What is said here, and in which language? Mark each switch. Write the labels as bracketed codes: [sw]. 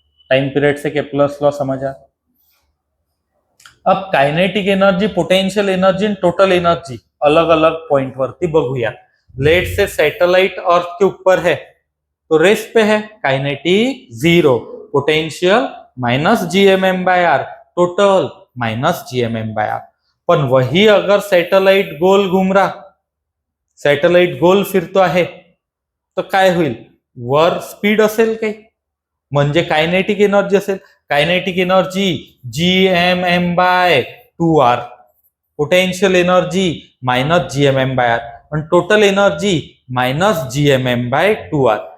[hi] Time period से Kepler's law समझा। अब kinetic energy, potential energy, total energy अलग अलग [mr] पॉइंट वरती बघूया। [hi] लेट से सैटेलाइट अर्थ के ऊपर है, तो रेस्ट पे है, kinetic 0, potential -gmm/r, total -gmm/r। [mr] पण [hi] वही अगर सैटेलाइट गोल घूम रहा, [mr] सैटेलाइट गोल फिरतो आहे, तो काय होईल? वर स्पीड असेल काही, म्हणजे कायनेटिक एनर्जी असेल, kinetic energy gmm/2r, potential energy -gmm/r, और टोटल एनर्जी -gmm/2r।